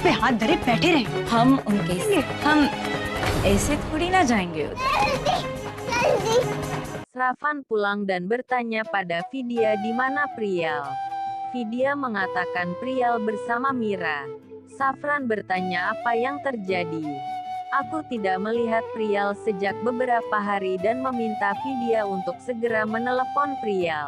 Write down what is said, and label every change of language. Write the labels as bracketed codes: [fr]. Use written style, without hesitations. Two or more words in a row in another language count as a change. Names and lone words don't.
[hi] हाथ धरे बैठे रहे। हम ऐसे थोड़ी ना जाएंगे उधर। [id] Sravan pulang dan bertanya pada Vidya di mana Priyal. Vidya mengatakan Priyal bersama Mira. Safran bertanya apa yang terjadi. Aku tidak melihat Priyal sejak beberapa hari dan meminta Vidya untuk segera menelepon Priyal.